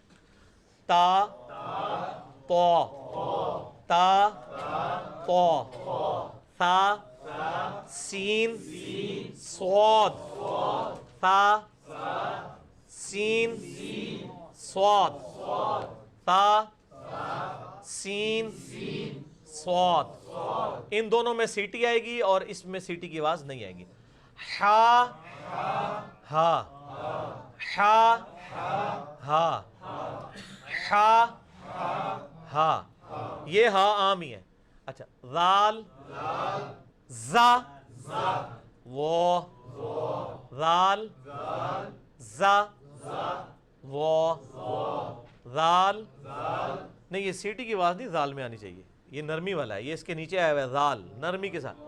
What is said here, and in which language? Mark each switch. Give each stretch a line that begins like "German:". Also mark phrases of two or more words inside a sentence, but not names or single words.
Urdu: تا تو، تا تو، ثا سین صاد، ثا سین صاد، تا سین صاد. ان دونوں میں سیٹی آئے گی اور اس میں سیٹی کی آواز نہیں آئے گی. ہا ہا ہا ہا ہا ہا، یہ ہا عام ہی ہے. اچھا، ذال زا وہ، ذال زا وہ، ذال نہیں، یہ سیٹی کی آواز نہیں ذال میں آنی چاہیے، یہ نرمی والا ہے، یہ اس کے نیچے آیا ہوا ہے ذال نرمی کے ساتھ.